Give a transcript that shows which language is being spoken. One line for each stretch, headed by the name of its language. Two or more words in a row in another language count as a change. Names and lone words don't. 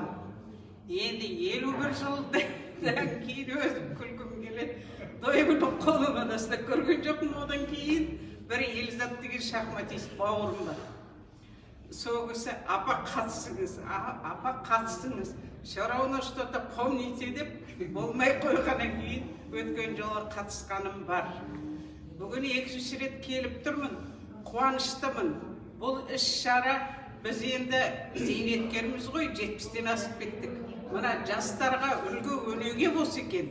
Kazakh: Енді 51 жылдан кейін өзім күлкім келеді. Дойбының қолынан аста көрген жоқпын. Одан кейін бір Елизат деген шахматист бауырым бар. Сол кісі апа қатысыңыз.
Russian: Все равно что-то помните
Kazakh: деп болмай қойғаннан кейін өткен жолы қатысқаным бар. Бүгін екінші рет келіп тұрмын. Қуаныштымын. Бұл іс-шара біз енді зейнеткерміз ғой, 70-тен асып кеттік. Мына жастарға үлгі өнеге болса екен.